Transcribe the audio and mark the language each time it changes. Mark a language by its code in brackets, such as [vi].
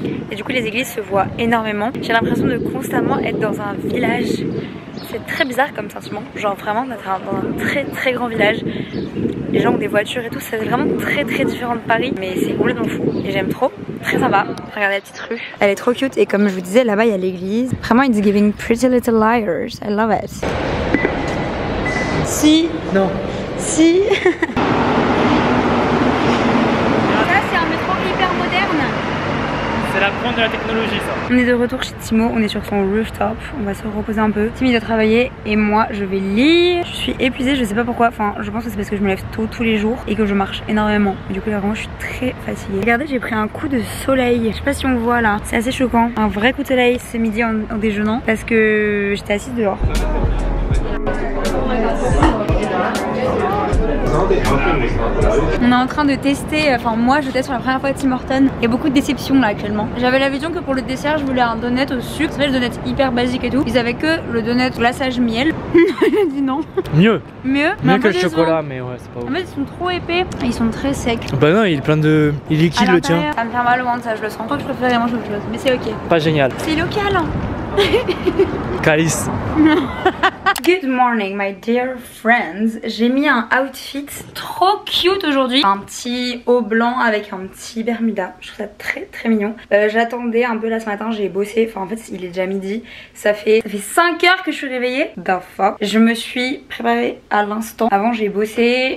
[fr] Et du coup les églises se voient énormément. J'ai l'impression de constamment être dans un village. C'est très bizarre comme sentiment, genre vraiment d'être dans un très grand village. Les gens ont des voitures et tout, c'est vraiment très différent de Paris, mais c'est complètement fou et j'aime trop. Très sympa. Regardez la petite rue, elle est trop cute et comme je vous disais là-bas il y a l'église. Vraiment [en] it's giving Pretty Little Liars, I love it. [fr] Si. Non. Si. Ça c'est un métro hyper moderne. C'est la pointe de la technologie ça. On est de retour chez Timo, on est sur son rooftop, on va se reposer un peu. Timmy doit travailler et moi je vais lire. Je suis épuisée, je sais pas pourquoi, enfin je pense que c'est parce que je me lève tôt tous les jours et que je marche énormément. Et du coup là vraiment je suis très fatiguée. Regardez, j'ai pris un coup de soleil, je sais pas si on voit là, c'est assez choquant. Un vrai coup de soleil ce midi en déjeunant parce que j'étais assise dehors. On est en train de tester, enfin moi je teste pour la première fois Tim Hortons. Il y a beaucoup de déceptions là actuellement. J'avais la vision que pour le dessert je voulais un donut au sucre. C'est vrai, le donut hyper basique et tout. Ils avaient que le donut glaçage miel. Il a dit non. Mieux Mais que le chocolat, mais ouais c'est pas ouf. En fait ils sont trop épais et ils sont très secs. Bah non, il est plein de... Il est liquide le tien. Ça me fait mal au ventre ça, je le sens. Je crois que je préférais manger autre chose, mais c'est ok. Pas génial. C'est local hein. Calice. [en] Good morning my dear friends. [fr] J'ai mis un outfit trop cute aujourd'hui. Un petit haut blanc avec un petit bermuda. Je trouve ça très mignon. J'attendais un peu là ce matin, j'ai bossé. Enfin en fait il est déjà midi. Ça fait 5 heures que je suis réveillée. [en] The fuck. [fr] Je me suis préparée à l'instant. Avant j'ai bossé.